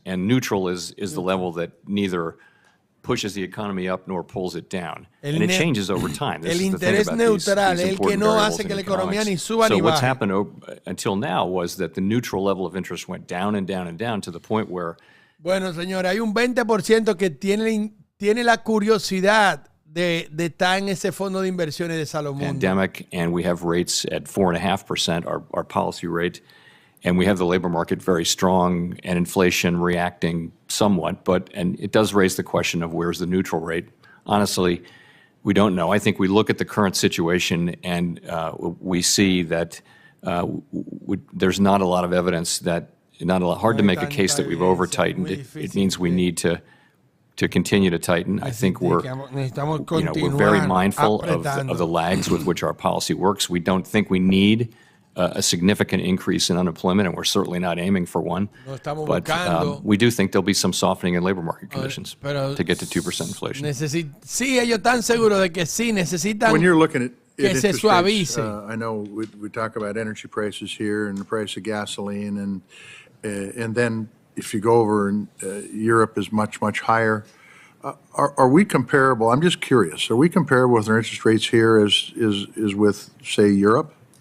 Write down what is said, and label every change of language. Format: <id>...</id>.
<en>And neutral is the level that neither pushes the economy up nor pulls it down. And it changes over time. This is the thing about these important variables in economics. So what's happened until now was that the neutral level of interest went down and down and down to the point where...</en> <es>Bueno, señor, hay un 20% que tiene la curiosidad de estar en ese fondo de inversiones de Salomón.</es> <en>Pandemic, and we have rates at 4.5%, our policy rate. And we have the labor market very strong and inflation reacting somewhat, and it does raise the question of where's the neutral rate. Honestly, we don't know. I think we look at the current situation and we see that there's not a lot of evidence hard to make a case that we've over-tightened. It means we need to continue to tighten. I think we're very mindful of the lags with which our policy works. We don't think we need a significant increase in unemployment, and we're certainly not aiming for one. But we do think there'll be some softening in labor market conditions to get to 2% inflation.</en> <es>Sí, ellos están seguros de que sí necesitan</es> <en>when you're looking at</en> <es>que se suavice.</es> <en>I know we talk about energy prices here and the price of gasoline, and then if you go over and Europe is much, much higher. Are we comparable? I'm just curious. Are we comparable with our interest rates here as with, say, Europe?</en>